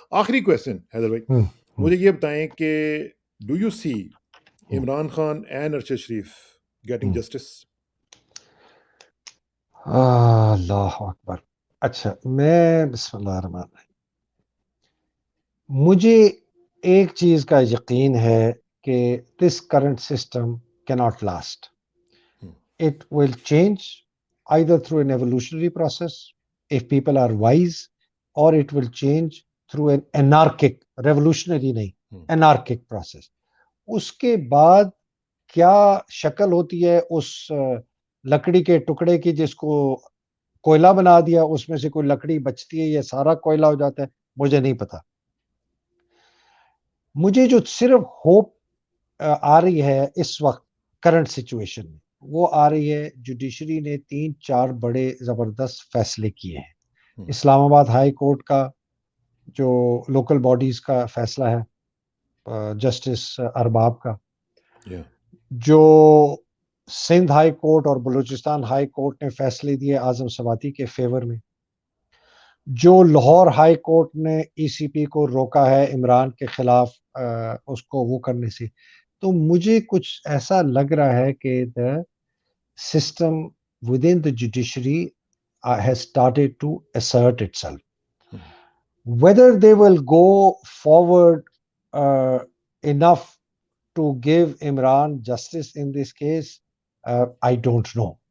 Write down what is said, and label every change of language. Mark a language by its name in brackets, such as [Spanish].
[Urdu] آخری کویسچن حیدر بھائی, مجھے یہ بتائیں کہ [English] Do you see Imran Khan and Arshad Sharif getting justice? [Urdu] اللہ اکبر. اچھا, میں [Arabic] بسم اللہ الرحمن الرحیم, [Urdu] مجھے ایک چیز کا یقین ہے کہ [English] this current system cannot last. It will change either through an evolutionary process if people are wise, or it will change through an anarchic, revolutionary نہیں, anarchic process. [Urdu] اس کے بعد کیا شکل ہوتی ہے اس لکڑی کے ٹکڑے کی جس کو کوئلہ بنا دیا, اس میں سے کوئی لکڑی بچتی ہے یا سارا کوئلہ ہو جاتا ہے, مجھے نہیں پتا. مجھے جو صرف ہوپ آ رہی ہے اس وقت کرنٹ سچویشن میں, وہ آ رہی ہے جوڈیشری نے 3-4 بڑے زبردست فیصلے کیے ہیں. اسلام آباد ہائی کورٹ کا جو لوکل باڈیز کا فیصلہ ہے جسٹس ارباب کا, جو سندھ ہائی کورٹ اور بلوچستان ہائی کورٹ نے فیصلے دیے اعظم سواتی کے فیور میں, جو لاہور ہائی کورٹ نے ECP کو روکا ہے عمران کے خلاف اس کو وہ کرنے سے. تو مجھے کچھ ایسا لگ رہا ہے کہ [English] the system within the judiciary has started to assert itself. Whether they will go forward enough to give Imran justice in this case, I don't know.